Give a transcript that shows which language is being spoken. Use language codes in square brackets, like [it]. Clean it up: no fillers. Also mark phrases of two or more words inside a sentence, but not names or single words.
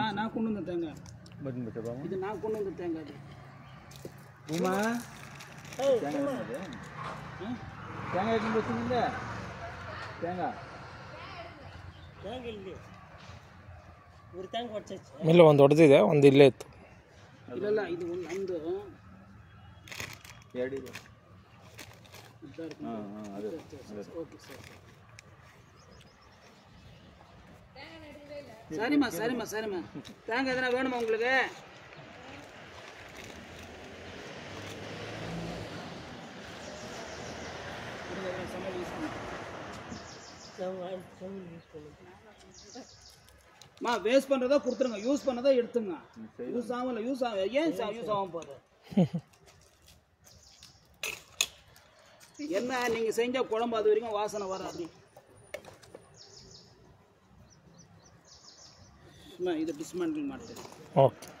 [ta] நான் கொண்டு வந்த தேங்காய். இது நான் கொண்டு வந்த தேங்காய். இது உமா தேங்காய் தேங்காய் எடுத்து வச்சுங்க. தேங்காய் ஒரு தேங்காய் உடச்சாச்சு. [kn] ಇಲ್ಲ ಒಂದು ಹೊಡೆದಿದೆ, ಒಂದು ಇಲ್ಲೇ ಇತ್ತು. ಇಲ್ಲ ಇದು ಒಂದು ನಮ್ಮದು ಎರಡಿದೆ. ಅದೇ [en] okay sir. [ta] சரிம்மா சரிம்மா சரிம்மா. தேங்காய் எதனா வேணுமா உங்களுக்கு? மா வேஸ்ட் பண்ணுறதா கொடுத்துருங்க, யூஸ் பண்ணதா எடுத்துங்க. யூஸ் ஆகல, யூஸ் ஆகும். ஏன் யூஸ் ஆகும் போகுது? என்ன நீங்கள் செஞ்ச குழம்பு அது வரைக்கும் வாசனை வராது. [kn] ಇದು ಡಿಸ್ಮ್ಯಾಂಟಲ್ ಮಾಡ್ತೀವಿ. ಓಕೆ.